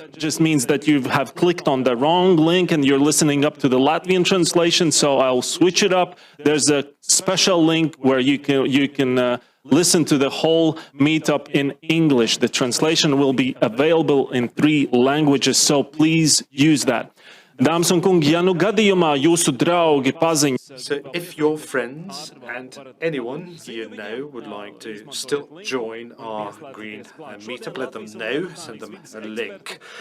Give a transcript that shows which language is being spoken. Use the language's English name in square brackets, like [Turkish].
[English] It just means that you have clicked on the wrong link and you're listening up to the Latvian translation, so I'll switch it up. There's a special link where you can listen to the whole meetup in English. The translation will be available in 3 languages, so please use that. [Latvian] Dāmas un kungi, ja nu gadījumā jūsu draugi paziņ. [English] So if your friends and anyone you know would like to still join our green meetup, let them know, send them a link.